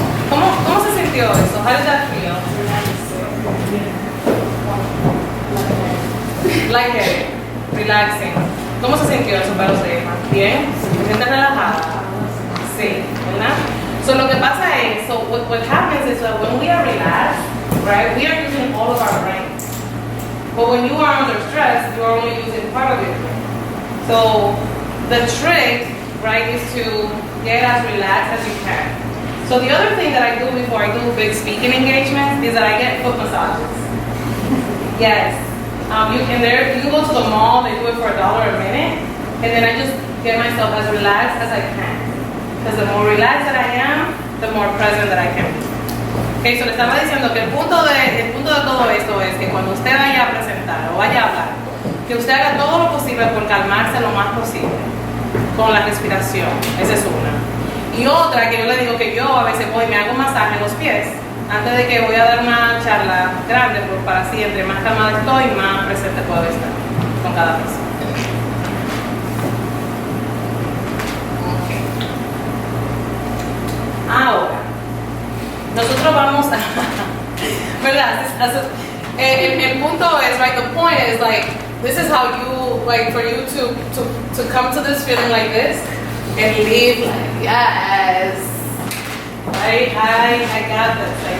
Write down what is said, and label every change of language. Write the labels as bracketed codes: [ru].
[es] ¿Cómo se sintió eso? [en] How did that feel? Lightheaded, relaxing. [es] ¿Cómo se sintió eso para usted? ¿Bien? ¿Se siente relajada? Sí, ¿verdad? [en] So [es] lo que pasa es, [en] so what happens is that when we are relaxed, right, we are using all of our brains. But when you are under stress, you are only using part of your brain. So the trick, right, is to get as relaxed as you can. So the other thing that I do before I do big speaking engagements is that I get foot massages. Yes. You can go to the mall, they do it for $1 a minute, and then I just get myself as relaxed as I can. Because the more relaxed that I am, the more present that I can be. [es] Okay, so le estaba diciendo que el punto de todo esto es que cuando usted vaya a presentar o vaya a hablar, que usted haga todo lo posible por calmarse lo más posible con la respiración. Esa es una. Y otra que yo le digo que yo a veces voy y me hago un masaje en los pies antes de que voy a dar una charla grande, para así entre más calmada estoy, más presente puedo estar con cada persona. [en] Okay. [es] Ahora, nosotros vamos a, ¿verdad? El punto es, [en] right, the point is like, this is how you, like, for you to come to this feeling like this and leave like, yes. Right? I got this.